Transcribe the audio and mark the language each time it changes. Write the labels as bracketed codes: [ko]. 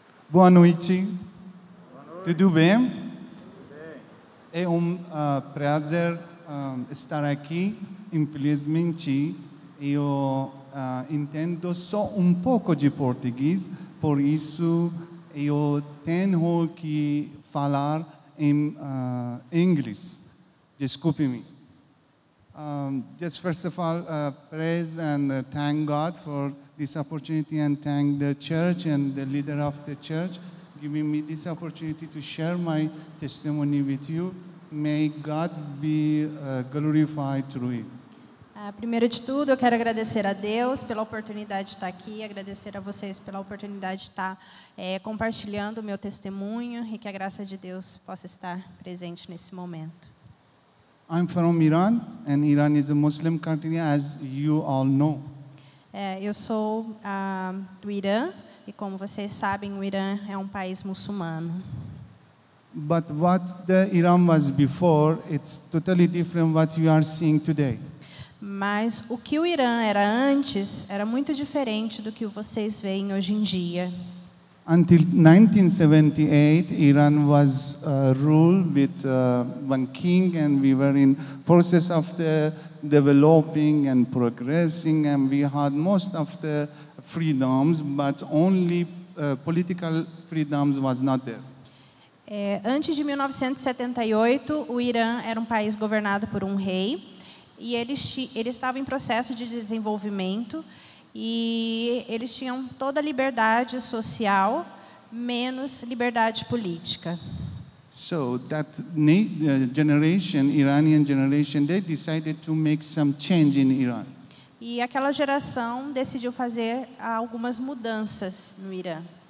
[pt] Boa noite. Tudo bem? É prazer estar aqui. Infelizmente, eu entendo só um pouco de português, por isso eu tenho que falar em inglês. Desculpe-me. [en] Just first of all, praise and thank God for this opportunity, and thank the church and the leader of the church giving me this opportunity to share my testimony with you. May God be glorified through it. [pt] Primeiro de tudo, eu quero agradecer a Deus pela oportunidade de estar aqui, agradecer a vocês pela oportunidade de estar compartilhando o meu testemunho e que a graça de Deus possa estar presente nesse momento. [en] I'm from Iran, and Iran is a Muslim country, as you all know. [pt] Eu sou do Irã, e como vocês sabem, o Irã é um país muçulmano. [en] But what the Iran was before, it's totally different what you are seeing today. [pt] Mas o que o Irã era antes era muito diferente do que vocês veem hoje em dia. [en] Until 1978, Iran was ruled with one king, and we were in process of the developing and progressing, and we had most of the freedoms, but only political freedoms was not there. [pt] Antes de 1978, o Irã era um país governado por um rei, e ele estava em processo de desenvolvimento, e eles tinham toda a liberdade social, menos liberdade política. [en] So that generation, Iranian generation, they decided to make some change in Iran. [pt] E aquela geração decidiu fazer algumas mudanças no Irã.